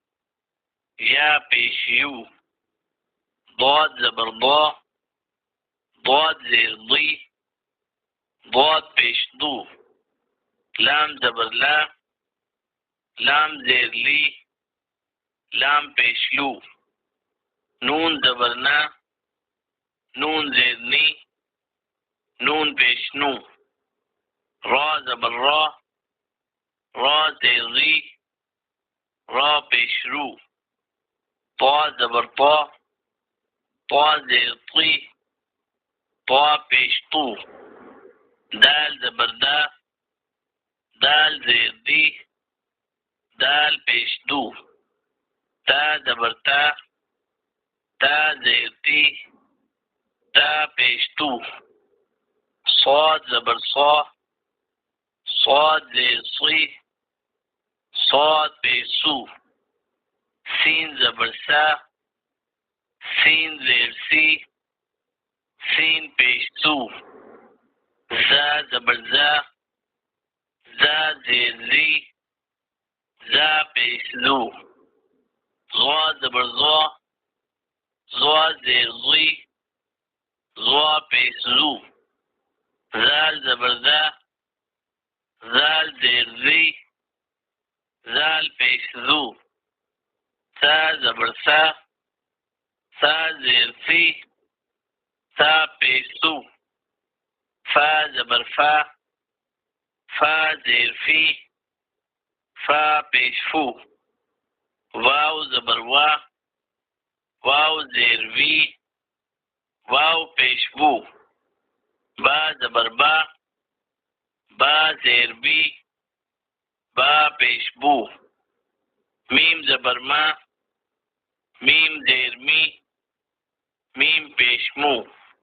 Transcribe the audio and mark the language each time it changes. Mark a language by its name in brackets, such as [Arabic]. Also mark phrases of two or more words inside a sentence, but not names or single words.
[Urdu] یا پیش یو، ضاد زبر ضا، ضاد زیر ضی، ضاد پیش ضو، لام زبر لا، لام زیر لی، لام پیش لو، نون زبر نا، نون زیر نی، نون پیش نو، را زبر را، را زیر ری، را پیش رو، طا زبر طا، طا زیر طی، طا پیش طو، دال زبر دا، دال زیر دی، دال پیش دو، تا زبر تا، تا زیر تی، تا پیش تو، صاد زبر صا، صاد زیر صی، صاد پیش سو، سین زبر سا، سین زیر سی، سین پیش سو، زا زبر زا، زا زیر زی، زا پیش زو، غا زبر غا، غا زیر غی، غا پیش زو، زال زبر زا، زال زیر زی، زال پیش زو، سا زبر سا، سا زیر سی، سا پیش سو، فا زبر فا، فا زیر فی، فا پیش فو، واو زبر وا، واو زیر وی، واو پیش وو، با زبر با، با زیر بی، با پیش بو، میم زبر ما، میم زیر می، میم پیش مو،